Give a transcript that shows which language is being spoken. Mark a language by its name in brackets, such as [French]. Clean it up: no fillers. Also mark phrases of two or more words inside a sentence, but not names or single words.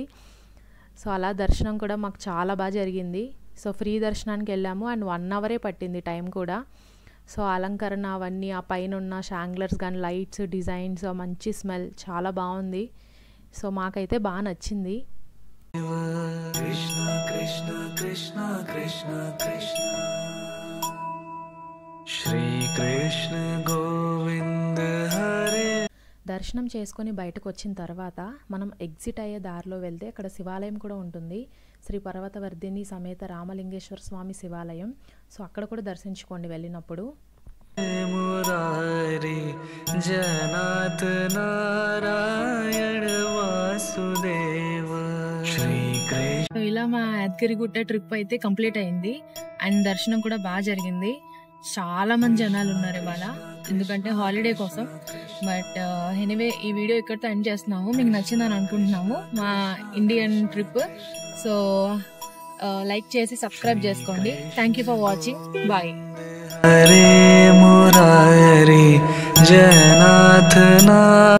[Telugu] సో అలా దర్శనం కూడా మాకు చాలా బాగా జరిగింది. సో ఫ్రీ దర్శనానికి వెళ్ళాము అండ్ 1 అవరే పట్టింది టైం కూడా. సో అలంకరణ అవన్నీ, ఆ పైన ఉన్న షాంగ్లర్స్ కానీ, [English] lights, designs, [Telugu] మంచి స్మెల్ చాలా బాగుంది. సో మాకైతే బాగా నచ్చింది. कृष्ण कृष्ण कृष्ण कृष्ण कृष्ण श्री कृष्ण गोविंद हरे. దర్శనం చేసుకొని బయటకు వచ్చిన తర్వాత మనం ఎగ్జిట్ అయ్యే దారిలో వెళ్తే అక్కడ శివాలయం కూడా ఉంటుంది. శ్రీ పర్వతవర్ధిని సమేత రామలింగేశ్వర స్వామి శివాలయం. సో అక్కడ కూడా దర్శించుకోండి వెళ్ళినప్పుడు. मुरारी जयनाथ नारायण वासुदेव श्री कृष्ण. ఇలా మా యాదగిరిగుట్ట ట్రిప్ అయితే కంప్లీట్ అయింది. అండ్ దర్శనం కూడా బాగా జరిగింది. చాలా మంది జనాలు ఉన్నారు ఇవాళ, ఎందుకంటే హాలిడే కోసం. [English] but anyway [Telugu] ఈ వీడియో ఇక్కడితో ఎండ్ చేస్తున్నాము. మీకు నచ్చిందని అనుకుంటున్నాము మా [English] Indian trip. [Telugu] సో లైక్ చేసి సబ్స్క్రైబ్ చేసుకోండి. [English] Thank you for watching. Bye. [Telugu] हरे मुरारी जयनाथ ना